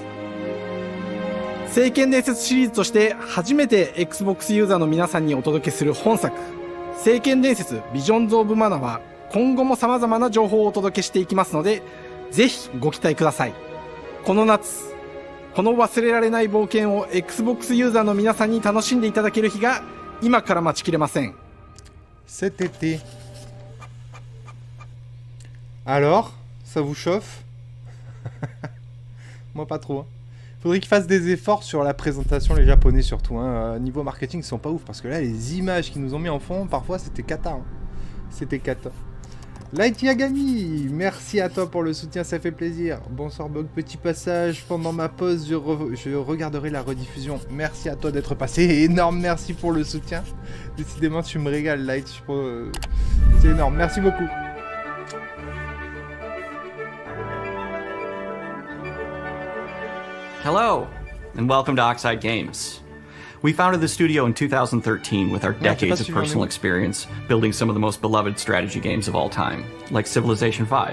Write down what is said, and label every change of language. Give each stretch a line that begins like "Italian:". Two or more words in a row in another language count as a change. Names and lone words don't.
Japanese: 聖剣伝説シリーズとして初めて Xbox ユーザーの皆さんにお届けする本作、聖剣伝説ビジョンズ・オブ・マナは今後も様々な情報をお届けしていきますので、ぜひご期待ください。この夏、この忘れられない冒険を Xbox ユーザーの皆さんに楽しんでいただける日が今から待ちきれません。
French: Cet été. Alors, ça vous chauffe? Moi pas trop. Faudrait qu'ils fassent des efforts sur la présentation, les japonais surtout. Niveau marketing, ils sont pas ouf parce que là, les images qu'ils nous ont mis en fond, parfois c'était cata. C'était cata. Light Yagami, merci à toi pour le soutien, ça fait plaisir. Bonsoir Bug, petit passage. Pendant ma pause, je regarderai la rediffusion. Merci à toi d'être passé. Énorme merci pour le soutien. Décidément, tu me régales, Light. C'est énorme, merci beaucoup.
English: Hello, and welcome to Oxide Games. We founded the studio in 2013 with our decades of personal experience building some of the most beloved strategy games of all time, like Civilization V.